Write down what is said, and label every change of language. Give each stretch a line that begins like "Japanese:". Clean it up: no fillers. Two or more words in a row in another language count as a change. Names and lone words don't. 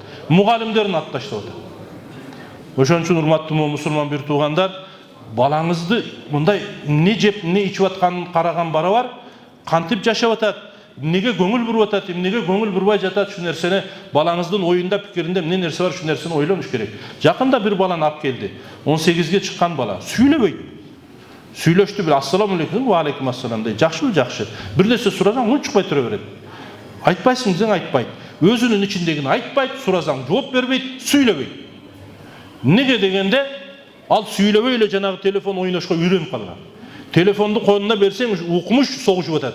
Kyrgyz: Мугалимдерин атып таштап атат. Ошон үчүн урматтуу мусулман бир туугандар, балаңызды мындай не жеп, не ичип атканын караган бара бар, кантип жашап атат, эмнеге көңүл буруп атат, эмнеге көңүл бурбай жатат, шу нерсени балаңыздын оюнда, пикиринде эмне нерсе бар, шу нерсени ойлонуш керек. Жакында бир баланы алып келди. 18ге чыккан бала, сүйлөбөйт. Сүйлөштү, бир
Arabic: السلام عليكم, وعليكم السلام
Kyrgyz: дейт. Жакшыбы, жакшы. Бир нерсе сурасаң, унчукпай тура берет. Айтпайсың десең айтпайт. Өзүнүн ичиндегини айтпайт, сурасаң жооп бербейт, сүйлөбөйт. Неге дегенде, ал сүйлөбөй эле жанагы телефон ойношко үйрөнүп калган. Телефонду колуна берсең, укмуш согушуп атат.